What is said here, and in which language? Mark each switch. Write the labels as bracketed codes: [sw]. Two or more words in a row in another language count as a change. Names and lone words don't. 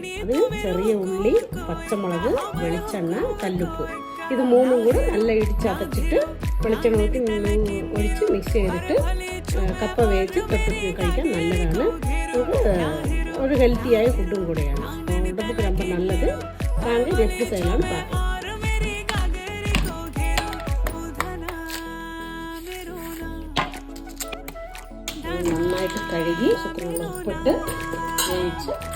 [ml] അതിന് ചെറിയ ഉള്ളി, പച്ചമുളക്, വെളിച്ചെണ്ണ, കല്ലുപ്പ്, ഇത് മൂന്നും കൂടെ നല്ല ഇടിച്ചതച്ചിട്ട് വെളിച്ചെണ്ണ ഊറ്റി ഒഴിച്ച് മിക്സ് ചെയ്തിട്ട് കപ്പ വേവിച്ച് തൊട്ട് കഴിക്കാൻ നല്ലതാണ്. നമുക്ക് ഒരു ഹെൽത്തിയായ ഫുഡും കൂടെയാണ്. [ta] ഉടമ്പുക്ക് ரொம்ப நல்லது. வாங்க எப்படி செய்யலாம்னு பார்க்கலாம். [ml] നന്നായിട്ട് കഴുകി കുക്കറിൽ ഉപ്പിട്ട് വേവിച്ച്